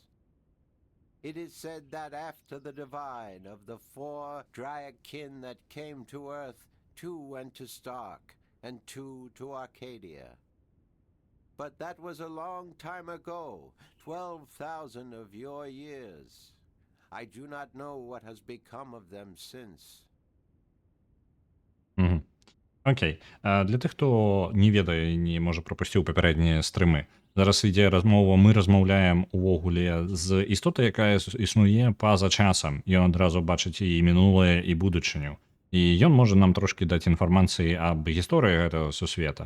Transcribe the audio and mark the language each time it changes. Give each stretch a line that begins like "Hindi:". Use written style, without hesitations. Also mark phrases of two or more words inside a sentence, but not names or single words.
English: It is said that after the divide of the 4 Dryak kin that came to Earth, 2 went to Stark, and 2 to Arcadia. But that was a long time ago, 12,000 of your years. I do not know what has become of them since. Угу. Окей.
Belarusian: Для тых, хто не ведае і не можа прапусціў папярэднія стрымы, зараз ідзе размова, мы размаўляем увогуле з істотай, якая існуе па-за часам. Ён адразу бачыць і мінулае, і будучыню. І ён можа нам трошкі даць інфармацыі аб гісторыі гэтага сусвета.